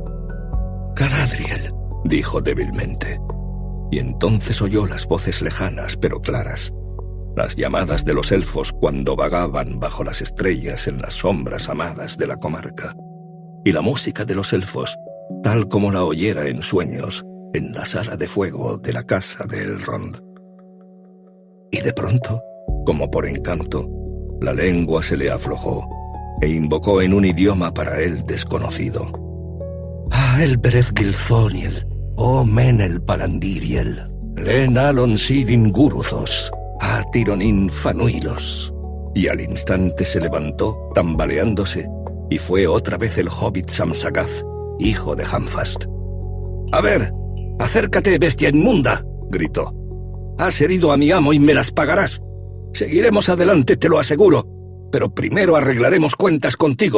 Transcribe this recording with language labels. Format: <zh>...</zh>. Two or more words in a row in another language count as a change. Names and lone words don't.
<es>«Galadriel», dijo débilmente, y entonces oyó las voces lejanas pero claras, las llamadas de los elfos cuando vagaban bajo las estrellas en las sombras amadas de la comarca, y la música de los elfos, tal como la oyera en sueños, en la sala de fuego de la casa de Elrond. Y de pronto, como por encanto, la lengua se le aflojó, e invocó en un idioma para él desconocido.</es> <sjn>«Ah, el Bereth Gilthoniel, oh Menel Palandiriel, Len Alon Sidin Guruzos, a Tironin Fanuilos».</sjn> <es>Y al instante se levantó, tambaleándose, y fue otra vez el hobbit Samsagath, hijo de Hamfast. «A ver, acércate, bestia inmunda», gritó. «Has herido a mi amo y me las pagarás. Seguiremos adelante, te lo aseguro, pero primero arreglaremos cuentas contigo.</es>